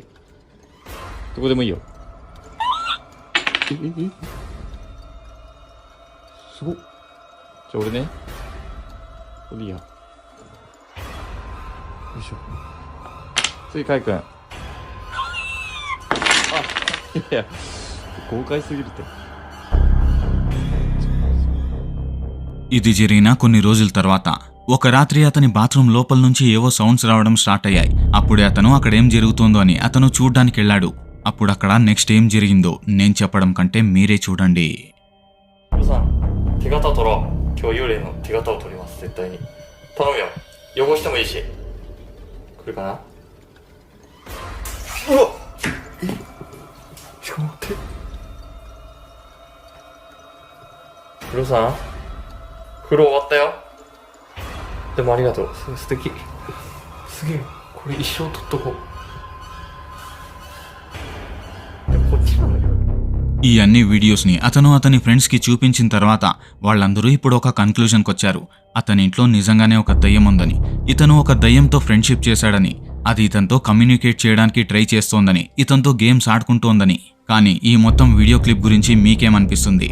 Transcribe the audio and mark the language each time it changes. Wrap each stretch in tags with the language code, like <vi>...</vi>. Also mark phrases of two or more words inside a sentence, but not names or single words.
<ja>どこでもいいよ。すごっ。じゃあ俺ね。これいいや。よいしょ。次カイ君。あ、いやいや、豪快すぎるって。</ja> <te>ఇది జరిగిన కొన్ని రోజుల తర్వాత ఒక రాత్రి అతని బాత్రూమ్ లోపల నుంచి ఏవో సౌండ్స్ రావడం స్టార్ట్ అయ్యాయి. అప్పుడే అతను అక్కడేం జరుగుతుందో అని అతను చూడ్డానికి వెళ్ళాడు. అప్పుడు అక్కడ నెక్స్ట్ ఏం జరిగిందో నేను చెప్పడం కంటే మీరే చూడండి.</te> <ja>さん、手形取ろう。今日幽霊の手形を取ります、絶対に。頼むよ。汚してもいいし。来るかな。うわっ、しかも待って。ヒロさん、風呂終わったよ。でもありがとう。素敵。すげえ。これ一生取っとこう。でもこっちなんだけど。</ja> <te>ఈ అన్ని వీడియోస్ని అతను అతని ఫ్రెండ్స్కి చూపించిన తర్వాత వాళ్ళందరూ ఇప్పుడు ఒక కన్క్లూజన్కి వచ్చారు. అతని ఇంట్లో నిజంగానే ఒక దయ్యం ఉందని, ఇతను ఒక దయ్యంతో ఫ్రెండ్షిప్ చేశాడని, అది ఇతనితో కమ్యూనికేట్ చేయడానికి ట్రై చేస్తోందని, ఇతనితో గేమ్స్ ఆడుకుంటోందని. కానీ ఈ మొత్తం</te> <en>video clip</en> <te>గురించి మీకేమనిపిస్తుంది?</te>